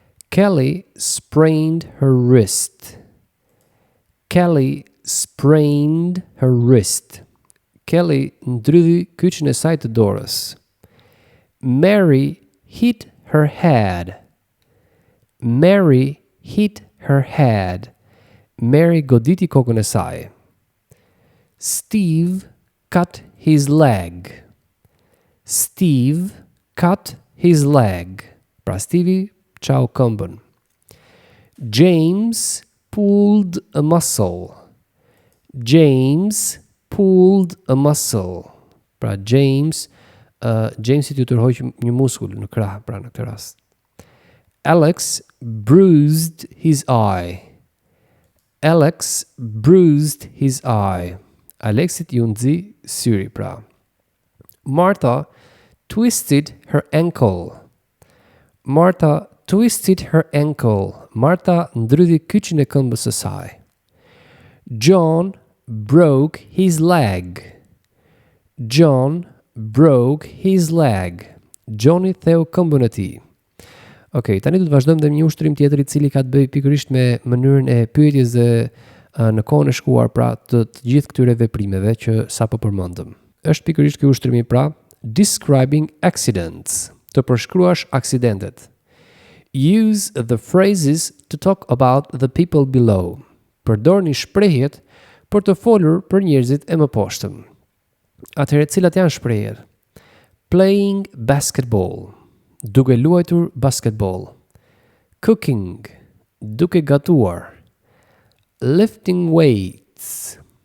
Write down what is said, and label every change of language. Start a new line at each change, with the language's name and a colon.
English: Kelly sprained her wrist. Kelly sprained her wrist.
Albanian: Kelly ndrydhi kyçin e saj të dorës.
English: Mary hit her head. Mary hit her head.
Albanian: Mary goditi kokën e saj.
English: Steve cut his leg. Steve cut his leg.
Albanian: Pra Stevie çau këmbën.
English: James pulled a muscle. James pulled a muscle.
Albanian: Pra James i të tërhoq një muskull në krah, pra në këtë rast.
English: Alex bruised his eye. Alex bruised his eye.
Albanian: Alexit ju nxi syri, pra.
English: Martha twisted her ankle. Martha twisted her ankle.
Albanian: Martha ndrydhi kyçin e këmbës së saj.
English: John broke his leg. John broke his leg.
Albanian: Johnny theu këmbën e tij. Okej, tani do të vazhdojmë dhe me një ushtrim tjetër i cili ka të bëjë pikërisht me mënyrën e pyetjes dhe në kohën e shkuar, pra të gjithë këtyre veprimeve që sapo përmendëm. Është pikërisht ky ushtrimi, pra,
English: describing accidents,
Albanian: të përshkruash aksidentet.
English: Use the phrases to talk about the people below.
Albanian: Përdorni shprehjet për të folur për njerëzit e mëposhtëm. Atëherë, cilat janë shprehjet?
English: Playing basketball.
Albanian: Duke luajtur basketball.
English: Cooking.
Albanian: Duke gatuar.
English: Lifting weights.